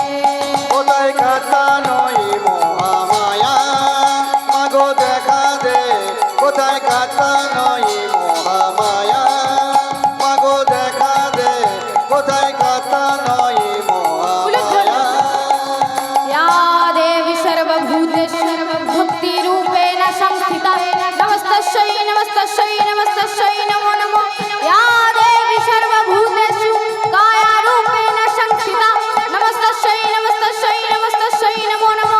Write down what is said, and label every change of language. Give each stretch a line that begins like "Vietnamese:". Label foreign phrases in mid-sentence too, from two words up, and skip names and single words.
Bangla: কোথায় কাটানোই মহামায়া মাগো দেখা দে কোথায় কাটানোই মহামায়া মাগো দেখা দে কোথায় কাটানোই মহামায়া
Sanskrit: या देवी सर्वभूतेषु भक्तिरूपेण संस्थिता नमस्तस्यै नमस्तस्यै नमस्तस्यै नमो नमः। या देवी सर्वभूतेषु कायारूपेण संस्थिता नमस्तस्यै नमस्तस्यै नमस्तस्यै नमो नमः।